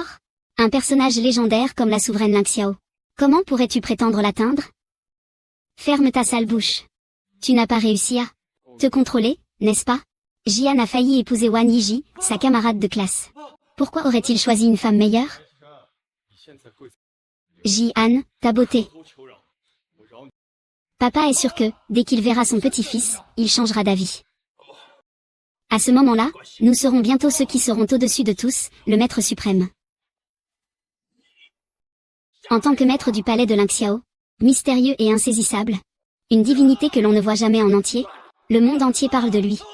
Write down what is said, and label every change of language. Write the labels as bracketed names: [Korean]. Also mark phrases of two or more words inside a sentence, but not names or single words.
[French] Un personnage légendaire comme la souveraine Ling Xiao. Comment pourrais-tu prétendre l'atteindre? Ferme ta sale bouche. Tu n'as pas réussi à te contrôler, n'est-ce pas? Jian a failli épouser Wan Yiji, sa camarade de classe. Pourquoi aurait-il choisi une femme meilleure? [Chinese] 你现在跪 [French] Ji-Han, ta beauté. [Chinese] 头求饶，我饶你。 [French] Papa est sûr que, dès qu'il verra son petit-fils, il changera d'avis. À ce moment-là, nous serons bientôt ceux qui seront au-dessus de tous, le maître suprême. En tant que maître du palais de Lingxiao, mystérieux et insaisissable, une divinité que l'on ne voit jamais en entier, le monde entier parle de lui.